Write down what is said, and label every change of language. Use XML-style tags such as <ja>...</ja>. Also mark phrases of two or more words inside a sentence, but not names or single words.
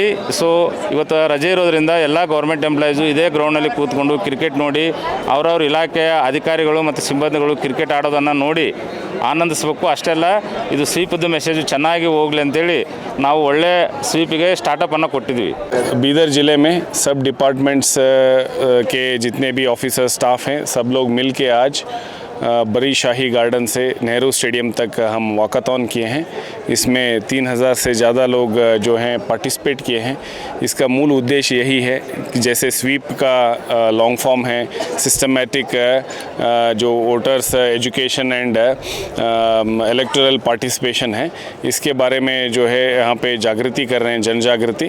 <kn>ಸೊ ಇವತ್ತು ರಜೆ ಇರೋದ್ರಿಂದ ಎಲ್ಲ</kn> <en>government employees</en> <kn>ಇದೇ ಗ್ರೌಂಡ್ನಲ್ಲಿ ಕೂತ್ಕೊಂಡು ಕ್ರಿಕೆಟ್ ನೋಡಿ ಅವರವ್ರ ಇಲಾಖೆಯ ಅಧಿಕಾರಿಗಳು ಮತ್ತು ಸಿಬ್ಬಂದಿಗಳು ಕ್ರಿಕೆಟ್ ಆಡೋದನ್ನು ನೋಡಿ ಆನಂದಿಸಬೇಕು। ಅಷ್ಟೆಲ್ಲ ಇದು</kn> <en>SVEEP message</en> <kn>ಚೆನ್ನಾಗಿ ಹೋಗಲಿ ಅಂತೇಳಿ ನಾವು ಒಳ್ಳೆ ಸ್ವೀಪಿಗೆ ಸ್ಟಾರ್ಟಪ್ಪನ್ನು ಕೊಟ್ಟಿದ್ವಿ।</kn> <hi>बीदर ज़िले में सब डिपार्टमेंट्स के जितने भी</hi> <en>officer staff</en> <hi>हैं सब लोग मिल के आज बड़ी शाही गार्डन से नेहरू स्टेडियम तक हम वॉकाथॉन किए हैं। इसमें 3000 से ज़्यादा लोग जो हैं पार्टिसिपेट किए हैं। इसका मूल उद्देश्य यही है कि जैसे स्वीप का</hi> <en>long form</en> <hi>है सिस्टमेटिक जो</hi> <en>voters education and electoral participation</en> <hi>है, इसके बारे में जो है यहाँ पे जागृति कर रहे हैं, जन जागृति।</hi>